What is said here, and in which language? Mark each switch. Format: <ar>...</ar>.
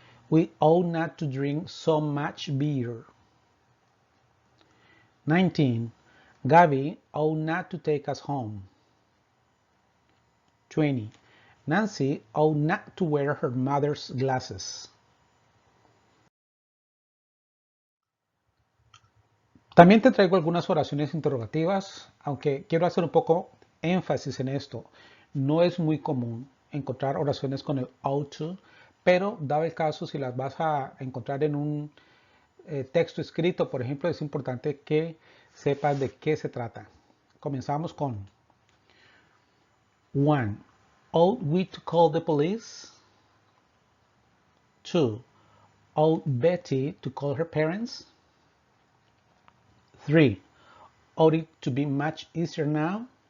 <en>We ought not to drink so much beer. 19. Gabby ought not to take us home. 20. Nancy ought not to wear her mother's glasses.</en> <es>También te traigo algunas oraciones interrogativas, aunque quiero hacer un poco énfasis en esto. No es muy común encontrar oraciones con el ought to, pero dado el caso, si las vas a encontrar en un texto escrito, por ejemplo, es importante que sepas de qué se trata. Comenzamos con 1.</es> <en>Ought we to call the police? 2. Ought Betty to call her parents? 3. Ought it to be much easier now?</en>